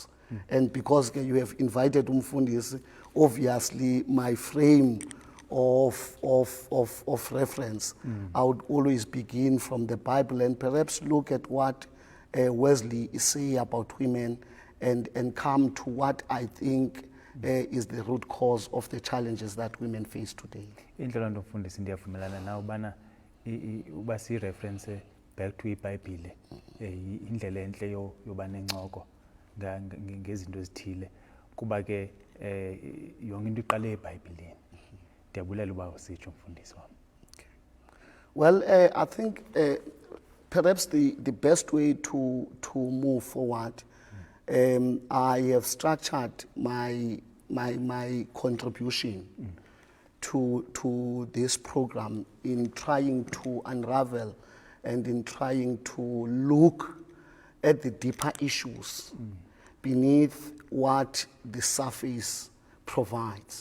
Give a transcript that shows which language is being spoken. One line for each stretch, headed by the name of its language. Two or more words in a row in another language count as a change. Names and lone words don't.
English: And because you have invited Umfundisi, obviously my frame of reference, I would always begin from the Bible and perhaps look at what Wesley is saying about women and come to what I think is the root cause of the challenges that women face today.
Xhosa: Indlela ndofundisa ndiyavumelana nawe bana uba si
English: reference back to
Xhosa: iBhayibhile indlela enhle yoba nencoko ngezinto ezithile kuba ke yonke into iqale eBhayibhelini. Ndiyabulela uba usitsho mfundisi wami.
English: Well, I think perhaps the best way to move forward, I have structured my contribution to this program in trying to unravel and in trying to look at the deeper issues beneath what the surface provides.